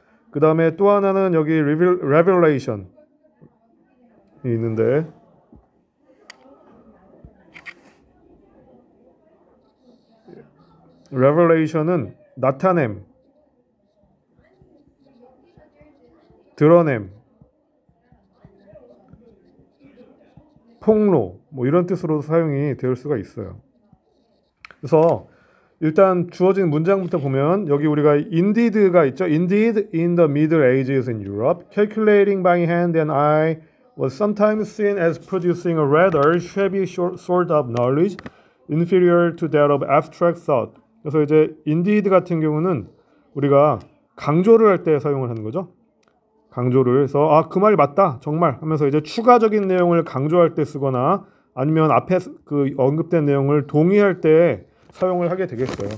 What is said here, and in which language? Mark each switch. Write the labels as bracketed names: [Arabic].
[Korean] 그 다음에 또 하나는 여기 revelation이 있는데 revelation은 나타냄, 드러냄, 폭로 뭐 이런 뜻으로 사용이 될 수가 있어요. 그래서 일단 주어진 문장부터 보면 여기 우리가 indeed가 있죠. [English] Indeed, in the Middle Ages in Europe, calculating by hand and eye was sometimes seen as producing a rather shabby sort of knowledge inferior to that of abstract thought. [Korean] 그래서 이제 indeed 같은 경우는 우리가 강조를 할 때 사용을 하는 거죠. 강조를 해서 그 말이 맞다 정말 하면서 이제 추가적인 내용을 강조할 때 쓰거나 아니면 앞에 그 언급된 내용을 동의할 때 사용을 하게 되겠어요.